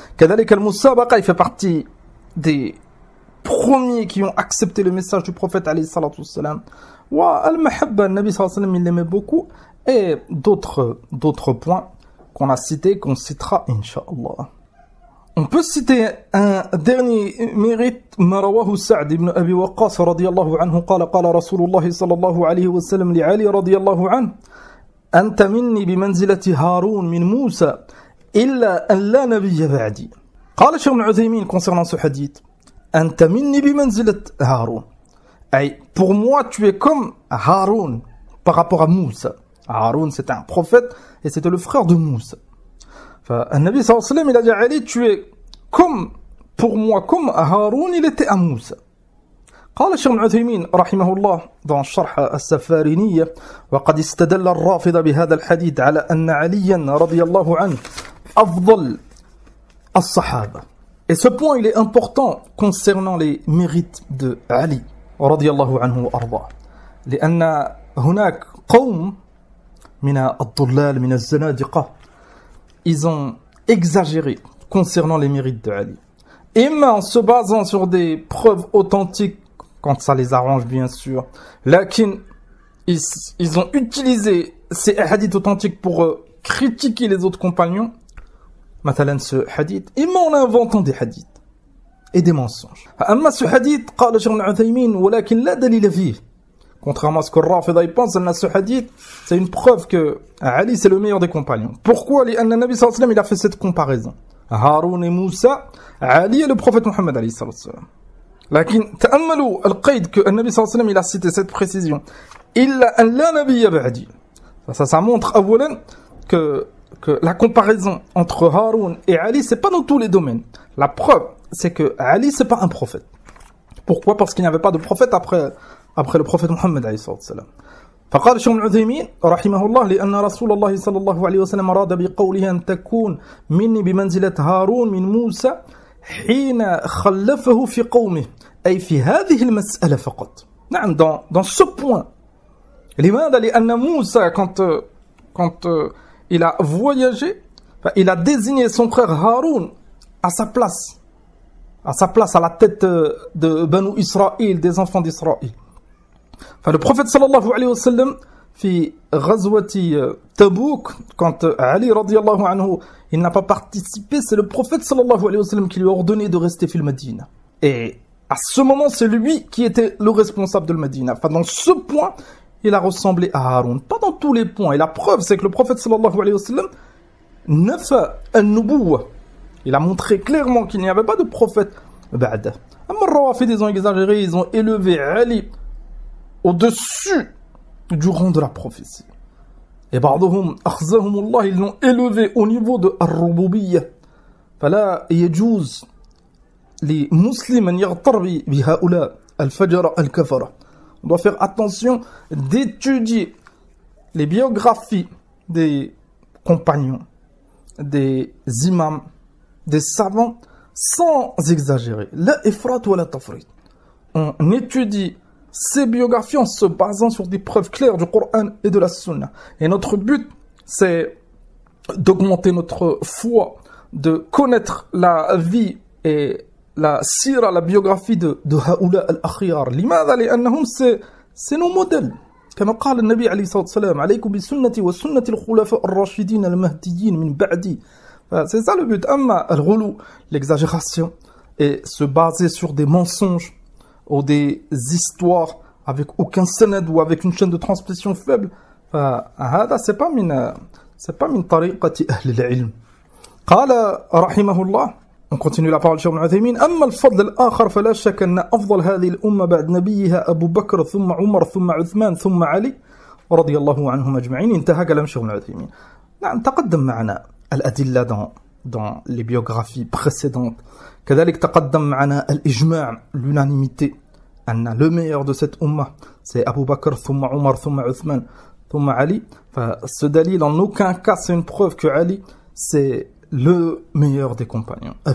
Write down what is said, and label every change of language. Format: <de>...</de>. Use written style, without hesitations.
<ar>كذلك المسابقة,</ar> <fr>il fait partie des premiers qui ont accepté le message du prophète alayhi salatu wassalam. Al-mahabba, le Nabi sallallahu alayhi wa sallam, il l'aimait beaucoup. Et d'autres points qu'on a cités, qu'on citera, incha'Allah. On peut citer un dernier mérite,</fr> <ar>ما رواه سعد بن أبي وقاص رضي الله عنه قال رسول الله صلى الله عليه وسلم لعلي رضي الله عنه أنت مني بمنزلة هارون من موسى إلا أن لا نبي بعدي. قال الشيخ ابن عثيمين</ar> <fr>concernant ce hadith,</fr> <ar>أنت مني بمنزلة هارون,</ar> <fr>أي pour moi tu es comme Haroun par rapport à Moussa. Haroun c'était un prophète et c'était le frère de Moussa.</fr> <ar>فالنبي صلى الله عليه وسلم,</ar> <fr>il a dit à Ali, tu es comme, pour moi, comme Haroun, il était à Moussa.</fr> <ar>قال الشيخ ابن عثيمين رحمه الله dans شرح السفارينية وقد استدل الرافضة بهذا الحديث على أن عليا رضي الله عنه أفضل الصحابة.</ar> <fr>Et ce point il est important concernant les mérites de Ali</fr> <ar>رضي الله عنه وأرضاه لأن هناك قوم من الضلال من الزنادقة</ar> <fr>ils ont exagéré concernant les mérites de Ali. Imma en se basant sur des preuves authentiques quand ça les arrange bien sûr. Lakin, ils ont utilisé ces hadiths authentiques pour critiquer les autres compagnons. Mathalan ce hadith, imma en inventant des hadiths et des mensonges. Amma ce hadith, قال Cheikh Ibn Uthaymin,</fr> <ar>ولكن لا دليل فيه.</ar> <fr>Contrairement à ce que Rafida pense, ce hadith, c'est une preuve que Ali c'est le meilleur des compagnons. Pourquoi?</fr> <ar>لأن النبي صلى الله عليه وسلم</ar> <fr>il a fait cette comparaison. Haroun et Moussa, Ali et le prophète Mohammed alayhi salatu wa sallam.</fr> <ar>لكن تأملوا القيد que النبي صلى الله عليه وسلم</ar> <fr>il a cité cette précision</fr> <ar>إلا أن لا نبي بعدي.</ar> <fr>Ça montre أولا que la comparaison entre Haroun et Ali c'est pas dans tous les domaines. La preuve c'est que Ali c'est pas un prophète. Pourquoi? Parce qu'il n'y avait pas de prophète après le prophète Mohammed alayhi salatu wa sallam.</fr> <ar>فقال الشيخ ابن عثيمين رحمه الله لأن رسول الله صلى الله عليه وسلم أراد بقوله أن تكون مني بمنزلة هارون من موسى حين خلفه في قومه أي في هذه المسألة فقط.</ar> <fr>نعم dans ce point.</fr> <ar>لماذا؟ لأن موسى</ar> <fr>quand il a voyagé il a désigné son frère Haroun à sa place à la tête de Banu Israël, des enfants d'Israël. Le prophète sallallahu alayhi wa sallam في غزوة Tabouk, quand Ali radiyallahu anhu il n'a pas participé, c'est le prophète sallallahu alayhi wa sallam qui lui a ordonné de rester fil Medina. Et à ce moment, c'est lui qui était le responsable de le Medina. Enfin, dans ce point, il a ressemblé à Haroun. Pas dans tous les points. Et la preuve, c'est que le prophète sallallahu alayhi wa sallam nafa an-nubuwwa. Il a montré clairement qu'il n'y avait pas de prophète ba'da. Amma Rawafid, ils ont exagéré, ils ont élevé Ali au-dessus du rang de la prophétie. Et</fr> <ar>بعضهم أخزاهم الله,</ar> <fr>ils l'ont élevé au niveau de الربوبية.</fr> <ar>فلا يجوز لمسلم أن يغتر بهؤلاء الفجر الكفرة.</ar> <fr>On doit faire attention d'étudier les biographies des compagnons, des imams, des savants, sans exagérer. La ifrat wa la tafrit. On étudie ces biographies en se basant sur des preuves claires du Coran et de la Sunna. Et notre but, c'est d'augmenter notre foi, de connaître la vie et la sira, la biographie de Haoula al-Akhyar.</fr> <ar>لماذا؟ لأنهم</ar> <fr>c'est nos modèles.</fr> <ar>كما قال النبي عليه الصلاة والسلام عليكم بسنتي وسنة الخلفاء الراشدين المهديين من بعدي.</ar> <fr>C'est ça le but. Amma al-ghulu, l'exagération, et se baser sur des mensonges ou des histoires avec aucun sanad ou avec une chaîne de transmission faible.</fr> <ar>فهذا</ar> <fr>c'est pas</fr> <ar>min طريقة أهل العلم. قال رحمه الله.</ar> <fr>On continue la parole de Cheikh Ibn Uthaymin.</fr> <ar>أما الفضل الآخر فلا شك أن أفضل هذه الأمة بعد نبيها أبو بكر ثم عمر ثم عثمان ثم علي رضي الله عنهم أجمعين. انتهى كلام شيخ ابن عثيمين. نعم تقدم معنا الأدلة</ar> <fr>dans les biographies précédentes.</fr> <ar>كذلك تقدم معنا الإجماع, l'unanimité.</ar> <fr>أن le meilleur de cette umma c'est Abu Bakr</fr> <ar>ثم عمر ثم عثمان ثم علي.</ar> <fr>Ce dalil en aucun cas c'est une preuve que Ali c'est le meilleur des compagnons.</fr>